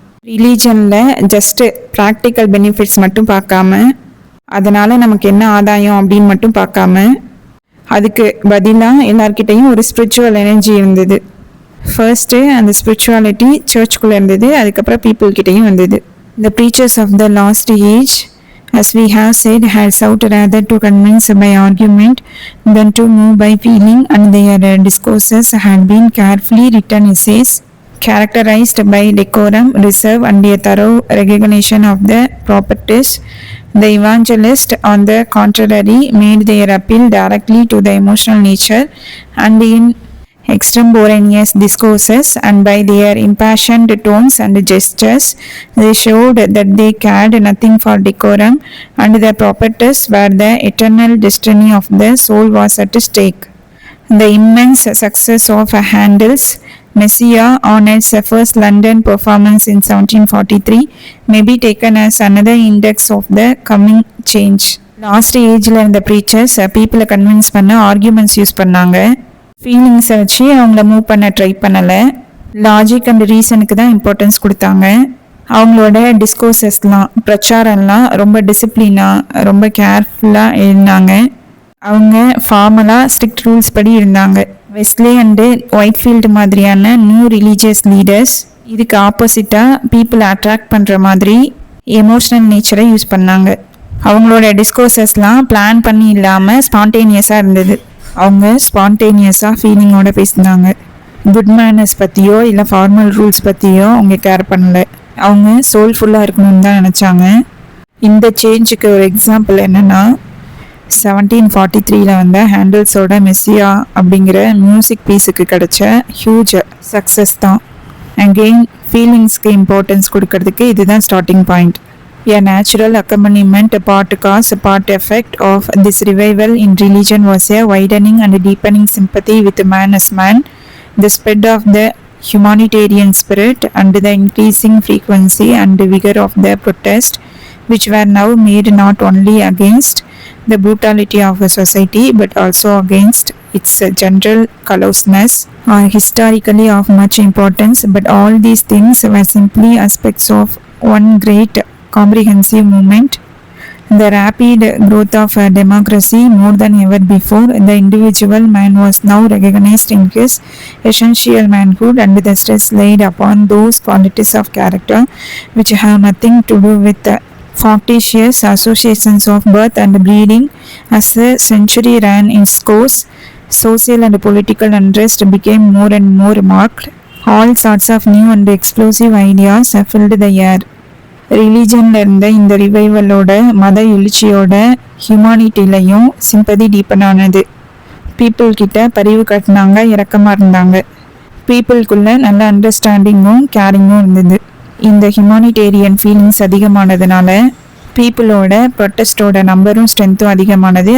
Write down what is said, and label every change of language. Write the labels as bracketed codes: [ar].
[ta] ரிலீஜனில் just practical benefits மட்டும் பார்க்காம, அதனால் நமக்கு என்ன ஆதாயம் அப்படின்னு மட்டும் பார்க்காம, அதுக்கு பதிலாக எல்லார்கிட்டையும் ஒரு ஸ்பிரிச்சுவல் எனர்ஜி இருந்தது. ஃபர்ஸ்ட்டு அந்த ஸ்பிரிச்சுவாலிட்டி சர்ச்சுக்குள்ளே இருந்தது, அதுக்கப்புறம் பீப்புள்கிட்டையும் வந்தது. [en] The preachers of the last age, as we have said, had sought rather to convince by argument than to move by feeling, and their discourses had been carefully written essays characterized by decorum, reserve, and a thorough recognition of the proprieties. The evangelists, on the contrary, made their appeal directly to the emotional nature and in extemporaneous discourses, and by their impassioned tones and gestures, they showed that they cared nothing for decorum, and their properties were the eternal destiny of the soul was at stake. The immense success of Handel's Messiah on its first London performance in 1743 may be taken as another index of the coming change. [ta] Last ஏஜில் இருந்த preachers பீப்புளை convince பண்ண arguments use பண்ணாங்க. ஃபீலிங்ஸை வச்சு அவங்கள move பண்ண try பண்ணலை. Logic and ரீசனுக்கு தான் இம்பார்ட்டன்ஸ் கொடுத்தாங்க. அவங்களோட டிஸ்கோர்சஸ்லாம் பிரச்சாரம்லாம் ரொம்ப டிசிப்ளினாக ரொம்ப கேர்ஃபுல்லாக இருந்தாங்க. அவங்க ஃபார்மலாக ஸ்ட்ரிக்ட் ரூல்ஸ் படி இருந்தாங்க. வெஸ்லே அண்டு ஒயிட்ஃபீல்டு மாதிரியான நியூ ரிலீஜியஸ் லீடர்ஸ் இதுக்கு ஆப்போசிட்டாக பீப்புளை அட்ராக்ட் பண்ணுற மாதிரி எமோஷ்னல் நேச்சரை யூஸ் பண்ணாங்க. அவங்களோட டிஸ்கோர்சஸ்லாம் பிளான் பண்ணி இல்லாமல் ஸ்பான்டேனியஸாக இருந்தது. அவங்க ஸ்பான்டேனியஸாக ஃபீலிங்கோட பேசினாங்க. குட் மேனர்ஸ் பற்றியோ இல்லை ஃபார்மல் ரூல்ஸ் பற்றியோ அவங்க கேர் பண்ணல. அவங்க சோல்ஃபுல்லாக இருக்கணும்னு தான் நினச்சாங்க. இந்த சேஞ்சுக்கு ஒரு எக்ஸாம்பிள் என்னென்னா 1743 வந்த ஹேண்டல்ஸோட மெஸ்ஸியா அப்படிங்கிற மியூசிக் பீஸுக்கு கிடைச்ச ஹியூஜ் சக்ஸஸ் தான். அகெயின் ஃபீலிங்ஸ்க்கு இம்பார்ட்டன்ஸ் கொடுக்கறதுக்கு இதுதான் starting point. [en] A natural accompaniment, part cause, part effect of this revival in religion was a widening and deepening sympathy with man as man, the spread of the humanitarian spirit, and the increasing frequency and vigor of the protest, which were now made not only against the brutality of a society but also against its general callousness, are historically of much importance. But all these things were simply aspects of one great comprehensive movement. The rapid growth of democracy, more than ever before, the individual man was now recognized in his essential manhood, and the stress laid upon those qualities of character which have nothing to do with the factitious associations of birth and breeding. As the century ran its course, social and political unrest became more and more marked. All sorts of new and explosive ideas filled the air. [ta] ரிலீஜனில் இருந்த இந்த ரிவைவலோட மத எழுச்சியோட ஹியூமானிட்டிலையும் sympathy deepen ஆனது. People கிட்ட பரிவு காட்டினாங்க, இரக்கமாக இருந்தாங்க. பீப்புளுக்குள்ள நல்ல அண்டர்ஸ்டாண்டிங்கும் கேரிங்கும் இருந்தது. இந்த ஹியூமானிட்டேரியன் ஃபீலிங்ஸ் அதிகமானதுனால பீப்புளோட ப்ரொட்டஸ்டோட நம்பரும் ஸ்ட்ரென்த்தும் அதிகமானது.